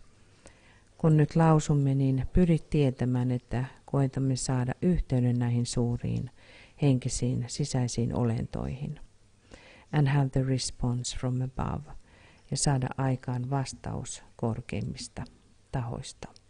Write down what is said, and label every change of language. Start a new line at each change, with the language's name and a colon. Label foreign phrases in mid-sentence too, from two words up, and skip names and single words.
Finnish: Kun nyt lausumme, niin pyrit tietämään, että koetamme saada yhteyden näihin suuriin henkisiin sisäisiin olentoihin.
English: And have the response from above.
Finnish: Ja saada aikaan vastaus korkeimmista tahoista.